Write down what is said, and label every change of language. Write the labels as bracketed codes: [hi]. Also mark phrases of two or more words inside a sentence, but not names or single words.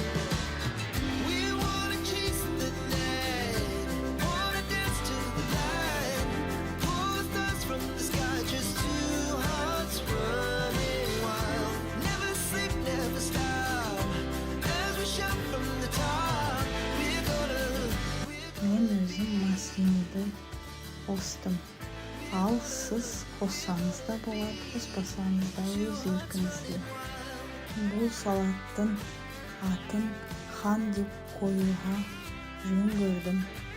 [en] We wanna chase the night, wanna dance to the light, pull the stars from the sky, just two hearts running wild. Never sleep, never stop, as we shout from the top. [kk] Мен өзім маслинді қостым. Ал сіз қоссаңыз да болады, қоспасаңыз да өз еркіңізде. Бұл салаттың атын хан деп қоюға жөн көрдім.